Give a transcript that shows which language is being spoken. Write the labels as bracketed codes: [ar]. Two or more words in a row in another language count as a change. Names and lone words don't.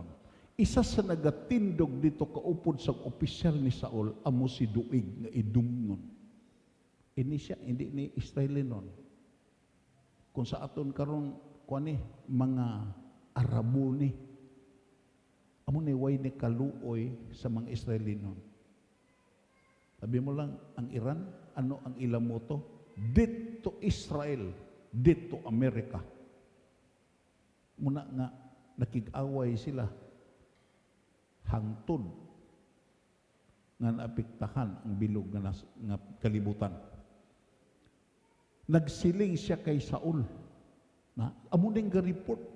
[hil] Isa sa nagatindog dito kaupod sa opisyal ni Saul, amo si Duig nga idumnon. Ini siya, hindi ni Israeli nun. Kung sa aton karon kuani mga Arabo ni, amo ni way ni kaluoy sa mga Israeli nun. Sabi mo lang, ang Iran, ano ang ilang moto? [en] Dead to Israel, dead to America. [hil] Muna nga, nakig-away sila, hangtod nga naapektahan ang bilog nga kalibutan. Nagsiling siya kay Saul. Amo ning ga-report.